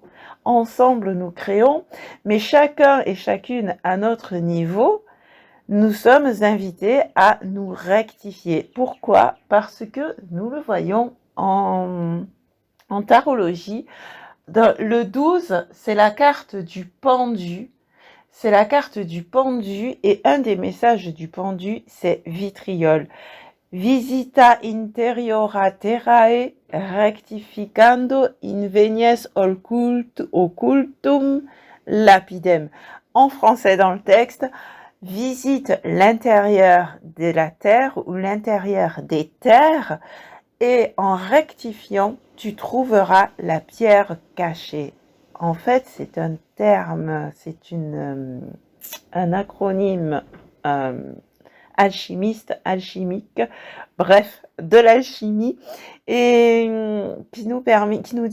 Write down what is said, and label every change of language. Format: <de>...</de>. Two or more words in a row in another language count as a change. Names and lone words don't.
<fr>Ensemble nous créons, mais chacun et chacune à notre niveau, nous sommes invités à nous rectifier. Pourquoi? Parce que nous le voyons en tarologie. Le 12, c'est la carte du pendu. C'est la carte du pendu et un des messages du pendu, c'est vitriol.</fr> <la>Visita interiora terrae rectificando invenies occultum lapidem.</la> <fr>En français dans le texte, visite l'intérieur de la terre ou l'intérieur des terres et en rectifiant, tu trouveras la pierre cachée. En fait, c'est un terme, c'est un acronyme alchimique, bref, de l'alchimie, et qui nous</fr>